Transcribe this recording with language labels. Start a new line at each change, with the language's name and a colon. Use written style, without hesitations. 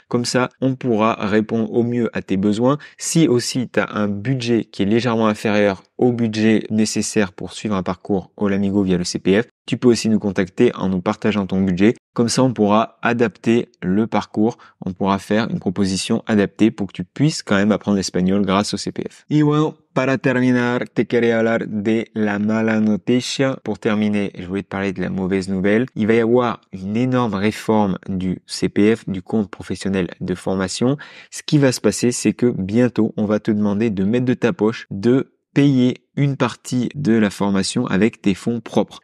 French: Comme ça, on pourra répondre au mieux à tes besoins. Si aussi tu as un budget qui est légèrement inférieur au budget nécessaire pour suivre un parcours Olamigo via le CPF, tu peux aussi nous contacter en nous partageant ton budget. Comme ça, on pourra adapter le parcours. On pourra faire une proposition adaptée pour que tu puisses quand même apprendre l'espagnol grâce au CPF.
Spanish: Y bueno, para terminar, te quería hablar de la mala noticia.
French: Pour terminer, je voulais te parler de la mauvaise nouvelle. Il va y avoir une énorme réforme du CPF, du compte professionnel de formation. Ce qui va se passer, c'est que bientôt, on va te demander de mettre de ta poche, de payer une partie de la formation avec tes fonds propres.